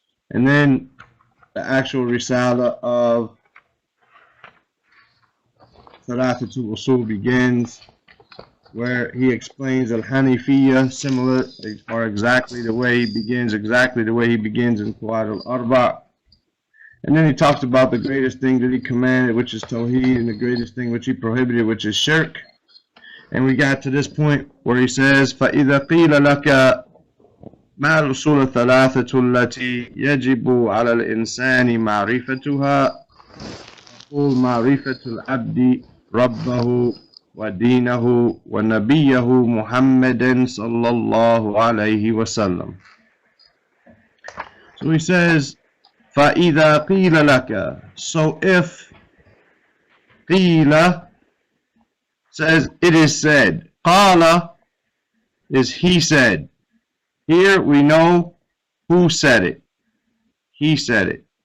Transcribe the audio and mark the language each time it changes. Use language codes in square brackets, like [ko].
[en] And then the actual risala of Thalathat-ul-Usul begins, where he explains al-Hanifiyya, similar or exactly the way he begins in Qawaid al-Arba'. And then he talks about the greatest thing that he commanded, which is Tawheed, and the greatest thing which he prohibited, which is Shirk. And we got to this point where he says, [ar] فَإِذَا قِيلَ لَكَ مَا الْأُصُولُ الثَّلَاثَةُ الَّتِي يَجِبُ عَلَى الْإِنسَانِ مَعْرِفَتُهَا قُلْ مَعْرِفَةُ الْعَبْدِ رَبَّهُ وَدِينَهُ وَنَبِيَّهُ مُحَمَّدًا صَلَّى اللَّهُ عَلَيْهِ وَسَلَّمَ. [en] So he says, [ar] فَإِذَا قِيلَ لَكَ, [en] so if قِيلَ says it is said, قَالَ is he said. Here we know who said it. He said it.